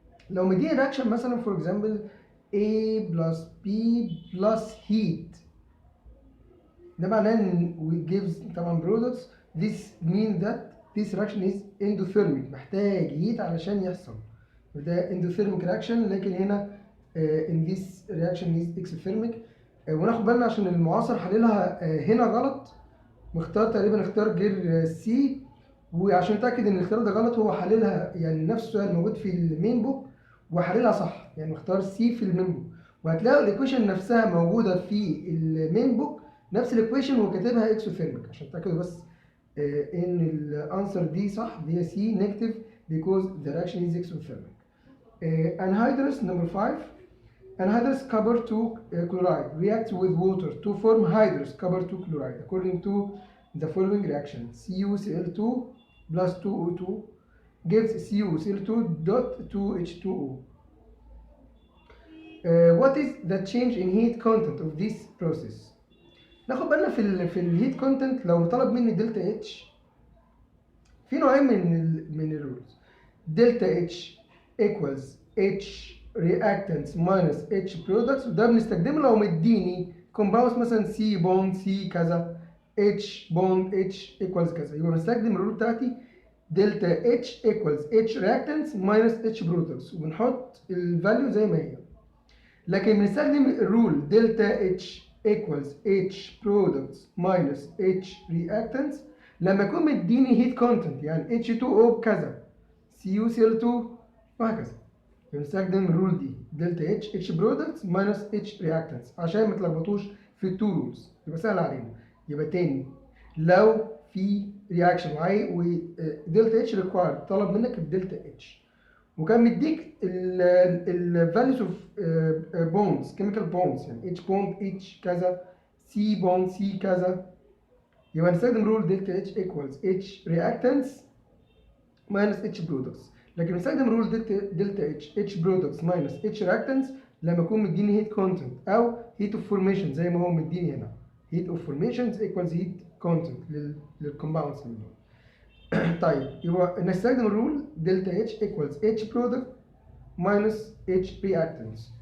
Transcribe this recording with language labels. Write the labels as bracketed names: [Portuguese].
[English] لو مديني reaction مثلا for example A plus B plus heat، ده معناه ان we gives طبعا products. This means that this reaction is endothermic، محتاج heat علشان يحصل. ده endothermic reaction، لكن هنا in this reaction is exothermic. [Arabic] وناخد بالنا عشان المعاصر حللها هنا غلط، مختار تقريبا اختار غير سي، وعشان نتاكد ان الاختيار ده غلط هو حللها يعني نفس السؤال موجود في المين بوك وحللها صح، يعني مختار سي في المين بوك. وهتلاقوا الايكويشن نفسها موجوده في المين بوك نفس الايكويشن وكاتبها اكسوثيرميك، عشان تتاكدوا بس ان الانسر دي صح، دي سي نيجاتيف because the reaction is exothermic. [English] Anhydrous number 5. Anhydrous copper 2 chloride reacts with water to form hydrous copper 2 chloride according to the following reaction. CuCl2 plus 2O2 gives CuCl2 dot 2H2O. What is the change in heat content of this process? [Arabic] ناخد بالنا في الهيت كونتنت لو طلب مني دلتا اتش في نوعين من الرولز. دلتا اتش equals H reactants minus H products، وده بنستخدمه لو مديني compounds مثلا C bond C كذا H bond H equals كذا، يبقى بنستخدم الرول بتاعتي دلتا H equals H reactants minus H products وبنحط الفاليو زي ما هي. لكن بنستخدم الرول دلتا H equals H products minus H reactants لما يكون مديني heat content يعني H2O بكذا CuCl2 وهكذا. بنستخدم الرول دي دلتا H products minus H reactants عشان ما تلخبطوش في التو رولز، يبقى سهل علينا. يبقى تاني لو في رياكشن ودلتا H required طلب منك الدلتا H وكان مديك الفاليوز اوف بوندز كيميكال بوندز يعني H بوند H كذا C بوند C كذا، يبقى نستخدم رول دلتا H equals H reactants minus H products. لكن بنستخدم رول دلتا H products minus H reactants لما يكون مديني heat content او heat of formation زي ما هو مديني هنا heat of formations equals heat content للكومباوندز منهم. طيب يبقى نستخدم الرول دلتا H equals H product minus H reactants.